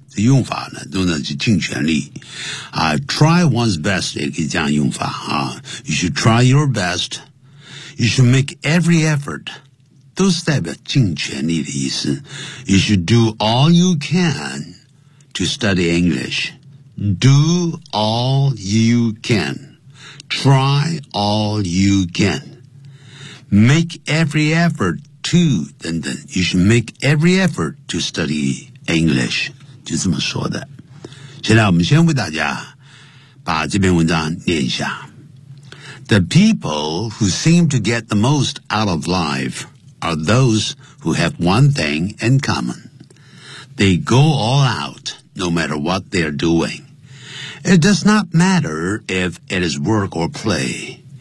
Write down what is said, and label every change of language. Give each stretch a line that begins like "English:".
Chinese: 这用法呢，都能去尽全力。
English: Try one's best
Chinese: 也可以这样用法啊。
English: You should try your best. You should make every effort.
Chinese: 都是代表尽全力的意思。
English: You should do all you can to study English. Do all you can. Try all you can. Make every effort to,
Chinese: 等等。
English: You should make every effort to study English.
Chinese: 就这么说的。现在我们先为大家把这篇文章念一下。
English: The people who seem to get the most out of life. Are those who have one thing in common. They go all out, no matter what they are doing. It does not matter if it is work or play.